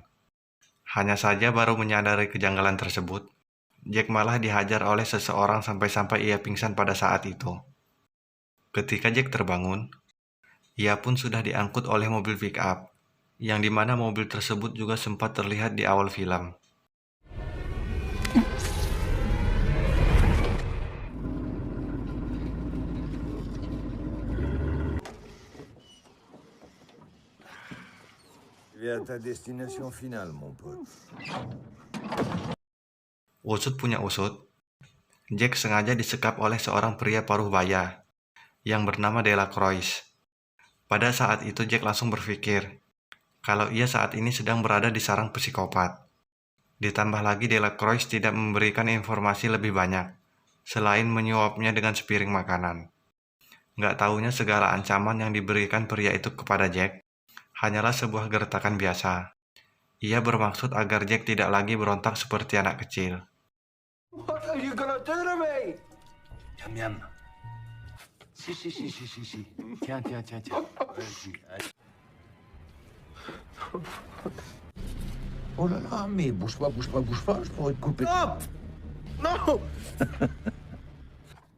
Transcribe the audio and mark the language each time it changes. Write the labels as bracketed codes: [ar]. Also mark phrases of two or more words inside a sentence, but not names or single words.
[id] Hanya saja baru menyadari kejanggalan tersebut, Jack malah dihajar oleh seseorang sampai-sampai ia pingsan pada saat itu. Ketika Jack terbangun, ia pun sudah diangkut oleh mobil pick-up, yang dimana mobil tersebut juga sempat terlihat di awal film. [fr] Viens à ta destination finale, mon pote. [id] Usut punya usut, Jack sengaja disekap oleh seorang pria paruh baya yang bernama Delacroix. Pada saat itu Jack langsung berpikir kalau ia saat ini sedang berada di sarang psikopat. Ditambah lagi Delacroix tidak memberikan informasi lebih banyak, selain menyuapnya dengan sepiring makanan. Nggak taunya segala ancaman yang diberikan pria itu kepada Jack hanyalah sebuah gertakan biasa. Ia bermaksud agar Jack tidak lagi berontak seperti anak kecil. [en] What are you gonna do to me? [fr] Miam, miam. Si. Tiens. Vas-y. Oh là là, mais bouge pas, je pourrais te couper. [en] Stop! No!